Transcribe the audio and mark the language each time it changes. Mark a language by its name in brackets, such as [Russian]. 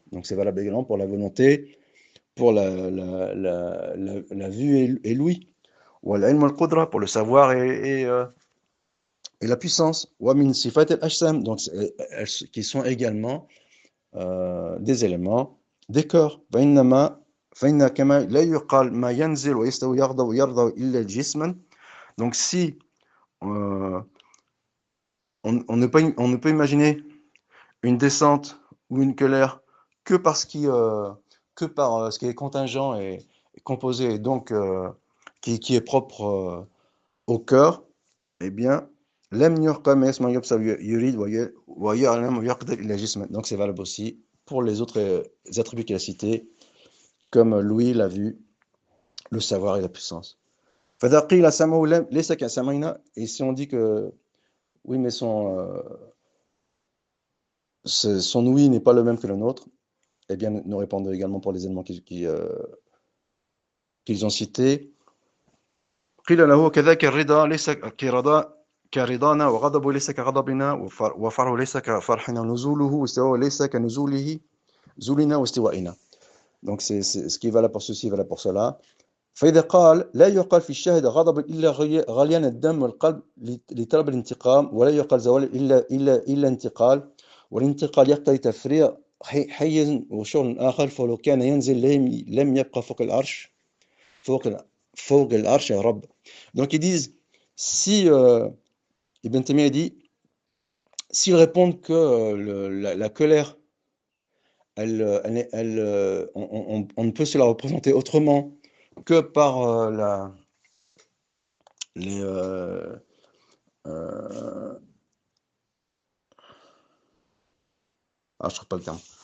[French] Donc c'est valable également pour la volonté, pour la vue et l'ouïe, ou al-ilm al-qudra, pour le savoir et la puissance, [Arabic] wa min sifat al-ajsam, [French] donc qui sont également des éléments des corps. [Arabic] فإن كما لا يقال ما ينزل ويستوي يغضب ويرضى إلا جسما. [French] Donc si on ne peut imaginer une descente ou une colère que par ce qui est contingent et composé et donc qui est propre au cœur, eh bien [Arabic] لم يقل ما يسمع يبصر يريد ويعلم ويقدر إلا جسما. [French] Donc c'est valable aussi pour les autres attributs qu'il a cités, comme l'ouïe, la vue, le savoir et la puissance. [Arabic] فإذا قيل سمعه ليس كسمعنا, [French] et si on dit que oui mais son ouïe n'est pas le même que le nôtre, eh bien nous répondons également pour les éléments qu'ils ont cités. [Arabic] قيل له كذاك الرضا ليس كرضانا وغضبه ليس كغضبنا وفرحه ليس كفرحنا ونزوله واستواءه ليس كنزوله زولنا واستوائنا. [French] Donc c'est ce qui est valable pour ceci, valable pour cela. [Arabic] فإذا قال لا يقال في الشاهد غضب إلا غليان الدم والقلب لطلب الانتقام ولا يقال زوال إلا انتقال والانتقال يقتضي تفريغ حيز وشغل آخر فلو كان ينزل لم يبقى فوق العرش فوق العرش يا رب. [French] Donc ils disent si Ibn Taymiyyah dit s'ils répondent que la colère on ne peut se la représenter autrement que par les je trouve pas le terme.